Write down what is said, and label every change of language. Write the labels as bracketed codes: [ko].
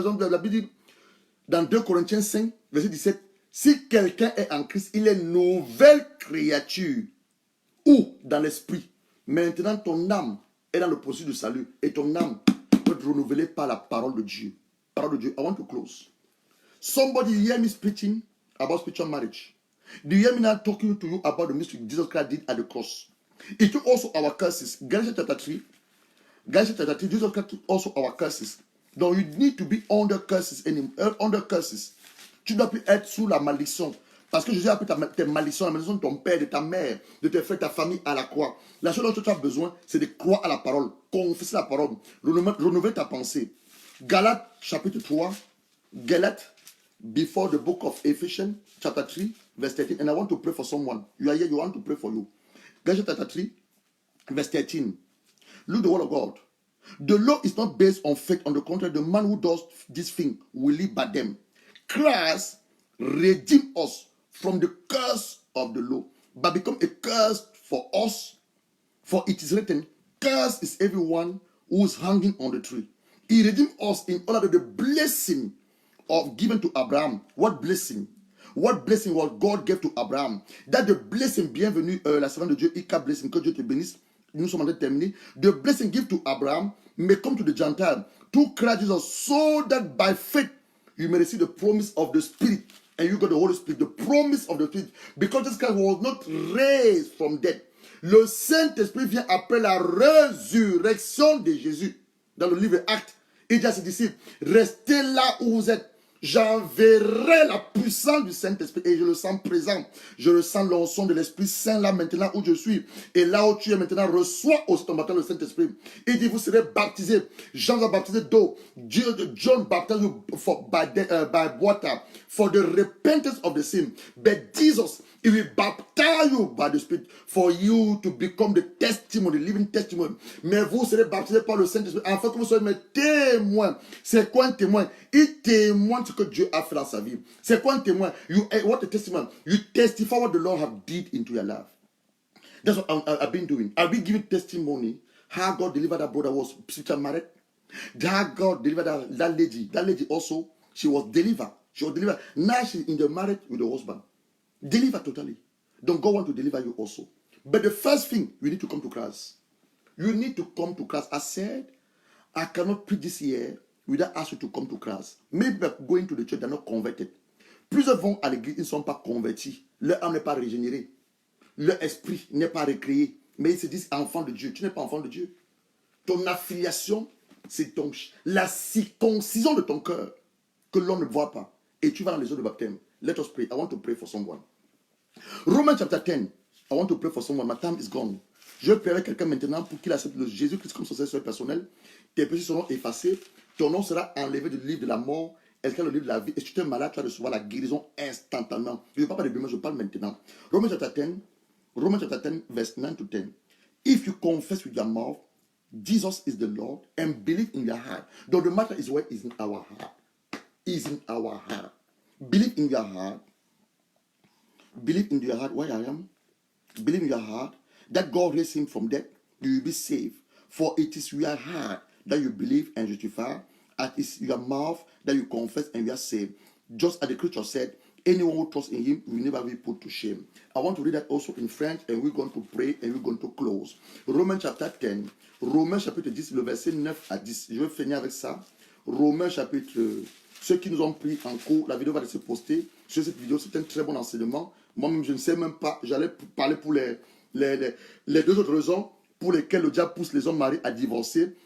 [fr] La Bible dit, dans 2 Corinthiens 5, verset 17, si quelqu'un est en Christ, il est une nouvelle créature. Ou dans l'esprit. Maintenant, ton âme est dans le processus de salut. Et ton âme peut être renouvelée par la parole de Dieu. Parole de Dieu. [en] I want to close. Somebody hear me speaking about spiritual marriage. Do you hear me now talking to you about the mystery Jesus Christ did at the cross? It took also our curses. Galatians chapter 3. Galatians chapter 3. Jesus Christ took also our curses. Donc, you need to be under curses. Under curses. [fr] Tu dois plus être sous la malédiction. Parce que Jésus a pris tes malédictions, la malédiction de ton père, de ta mère, de tes frères, de ta famille à la croix. La seule chose que tu as besoin, c'est de croire à la parole, confesser la parole, renouveler ta pensée. Galates chapitre 3, Galates [en] before the book of Ephesians, chapter 3, verse 13. And I want to pray for someone. You are here, you want to pray for you. Galatians chapter 3, verse 13. Look the word of God. The law is not based on faith. On the contrary, the man who does this thing will live by them. Christ redeemed us from the curse of the law, but become a curse for us. For it is written, cursed is everyone who is hanging on the tree. He redeemed us in order that the blessing of given to Abraham. What blessing? What blessing was God gave to Abraham? That the blessing, [fr] bienvenue, la servante de Dieu, Ika blessing, que Dieu te bénisse. Nous sommes en train de terminer. [en] The blessing given to Abraham may come to the Gentile through Christ Jesus, so that by faith you may receive the promise of the Spirit, and you got the Holy Spirit, the promise of the Spirit, because this Christ was not raised from death. [fr] Le Saint-Esprit vient après la résurrection de Jésus. Dans le livre Actes, il dit à ses disciples, restez là où vous êtes. J'enverrai la puissance du Saint-Esprit et je le sens présent. Je ressens l'onction de l'Esprit Saint là maintenant où je suis. Et là où tu es maintenant, reçois aussi ton baptême le Saint-Esprit. Il dit, vous serez baptisés. Jean va baptiser d'eau. [en] John baptized you by water for the repentance of the sin. But Jesus, He will baptize you by the Spirit for you to become the testimony, the living testimony. [fr] Mais vous serez baptisés par le Saint-Esprit afin que vous soyez mes témoins. C'est quoi un témoin? Il témoigne ce que Dieu a fait dans sa vie. C'est quoi un témoin? [en] What a testimony? You testify what the Lord have did into your life. That's what I've been doing. I've been giving testimony how God delivered that brother who was spiritually married. How God delivered that lady. That lady also, she was delivered. She was delivered. Now she's in the marriage with the husband. Delivered totally. Don't God want to deliver you also. But the first thing, you need to come to Christ. You need to come to Christ. I said, I cannot preach this year without asking you to come to Christ. Many people going to the church, they're not converted. [fr] Plusieurs vont à l'église, ils ne sont pas convertis. Leur âme n'est pas régénérée. Leur esprit n'est pas recréé. Mais ils se disent enfant de Dieu. Tu n'es pas enfant de Dieu. Ton affiliation, c'est la circoncision de ton cœur que l'on ne voit pas. Et tu vas dans les eaux de baptême. [en] Let us pray. I want to pray for someone. Romans chapter 10. I want to pray for someone. My time is gone. [fr] Je vais prier avec quelqu'un maintenant pour qu'il accepte le Jésus-Christ comme son Seigneur personnel. Tes péchés seront effacés. Ton nom sera enlevé du livre de la mort. Est-ce qu'il y a le livre de la vie? Et si tu es malade, tu vas recevoir la guérison instantanément. Je ne parle pas de demain, je parle maintenant. [en] Romans chapter 10, verse 9 to 10. If you confess with your mouth, Jesus is the Lord, and believe in your heart. Though the matter is where is in our heart. Is in our heart. Believe in your heart. Believe in your heart where I am. Believe in your heart that God raised him from death. You will be saved. For it is your heart that you believe and justify. It is your mouth that you confess and you are saved. Just as the scripture said, anyone who trusts in him will never be put to shame. I want to read that also in French, and we're going to pray and we're going to close. Romains chapter 10. [fr] Romains chapitre 10, le verset 9 à 10. Je vais finir avec ça. Romains chapitre... Ceux qui nous ont pris en cours, la vidéo va se poster. Sur cette vidéo, c'est un très bon enseignement. Moi-même, je ne sais même pas. J'allais parler pour les deux autres raisons pour lesquelles le diable pousse les hommes mariés à divorcer.